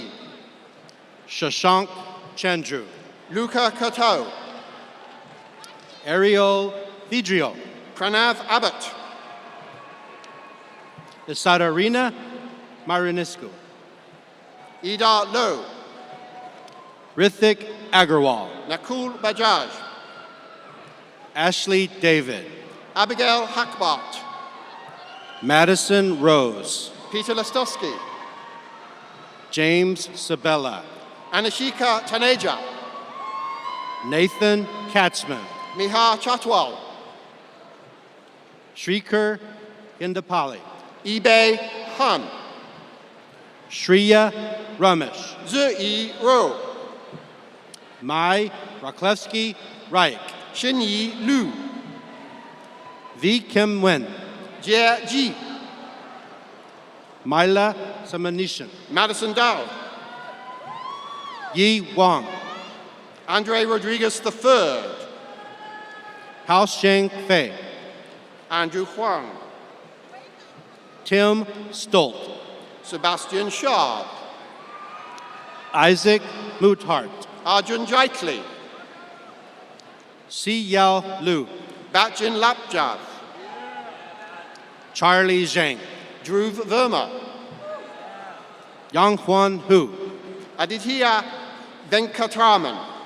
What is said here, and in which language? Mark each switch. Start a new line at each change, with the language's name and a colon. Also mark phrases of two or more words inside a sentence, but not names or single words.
English: Shashank Chandru, Luca Kato, Ariel Vidrio, Pranav Abbott, Isadarina Marinescu, Ida Lo, Rithik Agarwal. Nakul Bajaj, Ashley David. Abigail Hackbart, Madison Rose. Peter Lastowski, James Sabella. Anishika Taneja, Nathan Katzman. Mihar Chatwal, Shrikar Indapali. Ibe Han, Shreya Ramesh. Zui Ro, Mai Raklevsky Raik. Xinyi Lu, V. Kim Wen. Jie Ji, Myla Samanishan. Madison Dowd, Yi Wang. Andre Rodriguez III, Hao Sheng Fei. Andrew Huang, Tim Stolt. Sebastian Shard, Isaac Muthart. Arjun Jaitley, Si Yao Lu. Bachin Lapjav, Charlie Zhang. Dhruv Verma, Yang Huan Hu. Aditya Venkatraman,